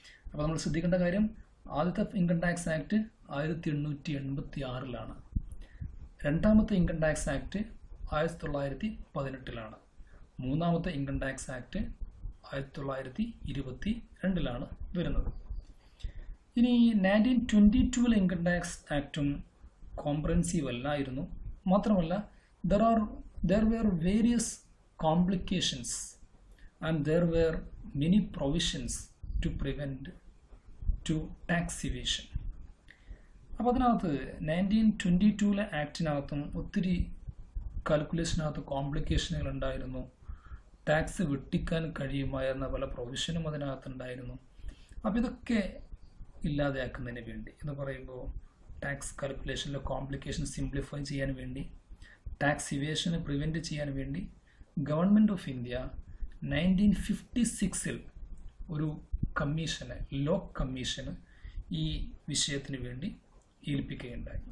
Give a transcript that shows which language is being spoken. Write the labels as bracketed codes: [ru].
[ml] അപ്പോൾ നമ്മൾ ശ്രദ്ധിക്കേണ്ട കാര്യം, ആദ്യത്തെ ഇൻകം ടാക്സ് ആക്ട് 1886 രണ്ടാമത്തെ ഇൻകം ടാക്സ് ആക്ട് 1918 മൂന്നാമത്തെ ഇൻകം ടാക്സ് ആക്ട് 1922 വരുന്നത്. ഇനി 1922 ഇൻകം ടാക്സ് ആക്റ്റും കോംപ്രഹെൻസീവ് അല്ലായിരുന്നു. മാത്രമല്ല, [en] there were various complications and there were many provisions to prevent to tax evasion. [ml] അപ്പോൾ അതിനകത്ത് 1922 ആക്ടിനകത്തും ഒത്തിരി കാൽക്കുലേഷനകത്ത് കോംപ്ലിക്കേഷനുകൾ ഉണ്ടായിരുന്നു. ടാക്സ് വെട്ടിക്കാൻ കഴിയുമായിരുന്ന പല പ്രൊവിഷനും അതിനകത്തുണ്ടായിരുന്നു. അപ്പോൾ ഇതൊക്കെ ഇല്ലാതെയാക്കുന്നതിന് വേണ്ടി എന്ന് പറയുമ്പോൾ ടാക്സ് കാൽക്കുലേഷനിലെ കോംപ്ലിക്കേഷൻ സിംപ്ലിഫൈ ചെയ്യാൻ വേണ്ടി, ടാക്സ് ഇവേഷനെ പ്രിവെൻറ്റ് ചെയ്യാൻ വേണ്ടി ഗവൺമെൻറ് ഓഫ് ഇന്ത്യ 1956 ഒരു കമ്മീഷന്, ലോ കമ്മീഷന് ഈ വിഷയത്തിന് വേണ്ടി ഏൽപ്പിക്കുകയുണ്ടായി.